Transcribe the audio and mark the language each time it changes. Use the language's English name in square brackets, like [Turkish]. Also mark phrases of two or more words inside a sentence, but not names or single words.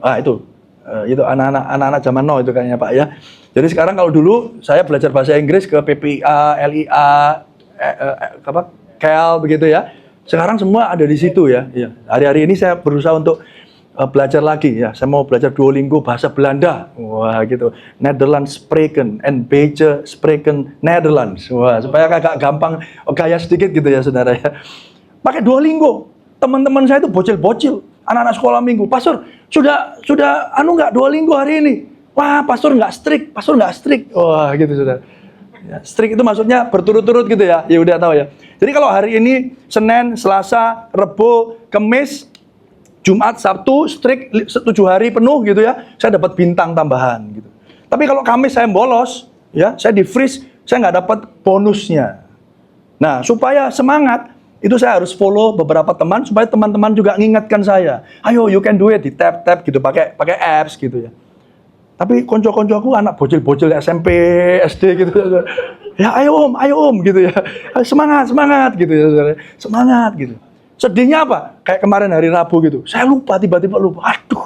[Indonesian] Itu anak-anak zaman now itu kayaknya Pak ya. Jadi sekarang kalau dulu saya belajar bahasa Inggris ke PPIA, LIA, KL begitu ya. Sekarang semua ada di situ ya. Hari-hari ini saya berusaha untuk belajar lagi ya. Saya mau belajar Duolingo bahasa Belanda. Wah gitu. [Dutch] Nederlands spreken en beetje spreken Nederlands. [Indonesian] Wah, supaya agak gampang gaya sedikit gitu ya saudara ya. Pakai Duolingo. Teman-teman saya itu bocil-bocil, anak-anak sekolah minggu. Pastor, sudah nggak Duolingo hari ini? Wah, pastor nggak strict. Wah, gitu saudara. Ya, strict itu maksudnya berturut-turut gitu ya. Ya udah tahu ya. Jadi kalau hari ini Senin, Selasa, Rebo, Kamis, Jumat, Sabtu, strict 7 hari penuh gitu ya. Saya dapat bintang tambahan gitu. Tapi kalau Kamis saya bolos, ya, saya di freeze, saya nggak dapat bonusnya. Nah, supaya semangat, itu saya harus follow beberapa teman supaya teman-teman juga ngingatkan saya. Ayo, [English] you can do it, [Indonesian] di tap gitu, pakai apps gitu ya. Tapi konco-konco aku anak bocil-bocil SMP, SD gitu. Ya, ayo om gitu ya. Semangat gitu ya, saudara. Semangat gitu. Sedihnya apa? Kayak kemarin hari Rabu gitu. Saya tiba-tiba lupa. Aduh.